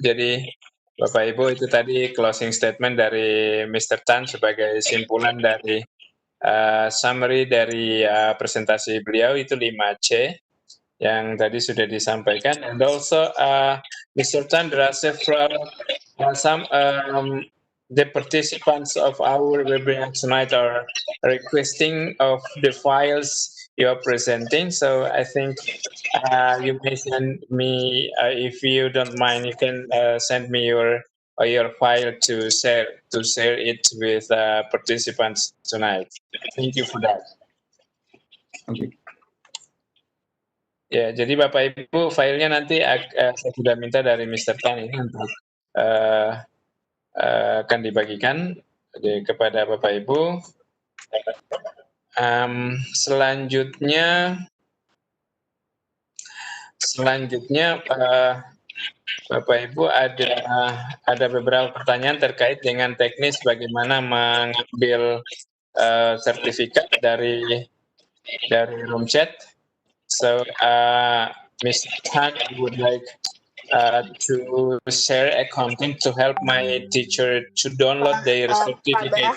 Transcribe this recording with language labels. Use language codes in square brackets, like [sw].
[id] Jadi Bapak Ibu, itu tadi closing statement dari Mr. Tan sebagai simpulan dari summary dari presentasi beliau, itu 5C yang tadi sudah disampaikan. [en] And also, Mr. Tan, there are several the participants of our webinar tonight are requesting of the files you are presenting. So I think you may send me, if you don't mind, you can send me your file to share it with participants tonight. Thank you for that. Okay. [id] Ya, jadi Bapak Ibu, filenya nanti saya sudah minta dari Mr. Tan ini untuk akan dibagikan kepada Bapak Ibu. Selanjutnya Bapak Ibu ada beberapa pertanyaan terkait dengan teknis bagaimana mengambil sertifikat dari room chat. [en] So Mr. Tan would like to share a content to help my teacher to download their certificate.